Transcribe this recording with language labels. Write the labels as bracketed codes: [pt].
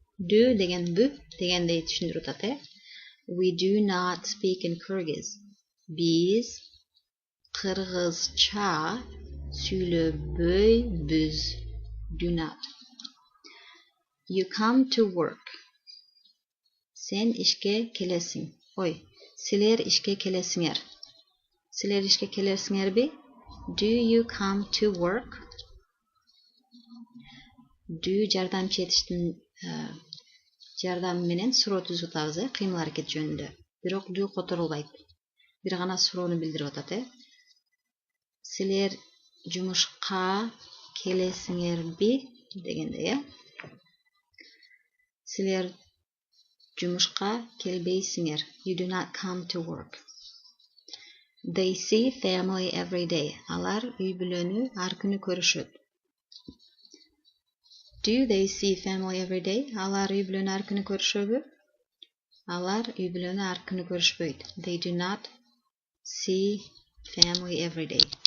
[ky] Do деген бу дегендей түшүндүрүп атат, [en] We do not speak in Kyrgyz. [ky] Биз кыргызча сүйлөбөйбүз. [en] Do not. You come to work. [ky] Сен ишке келесиң. Силер ишке келесиңер. Силер ишке келесиңерби? [en] Do you come to work? [ky] Do жардамчы этиштин жардамы менен суроо түзүп атабыз, кыймыл аракет жөнүндө. Бирок do которулбайт. Бир гана суроону билдирип атат, Силер жумушка келесиңерби дегенде, Силер жумушка келбейсиңер. [en] You do not come to work. They see family every day. [ky] Алар үй бүлөнү ар күнү көрүшөт. [en] Do they see family every day? [ky] Алар үй бүлөнү ар күнү көрүшөбү? Алар үй бүлөнү ар күнү көрүшпөйт. [en] They do not see family every day.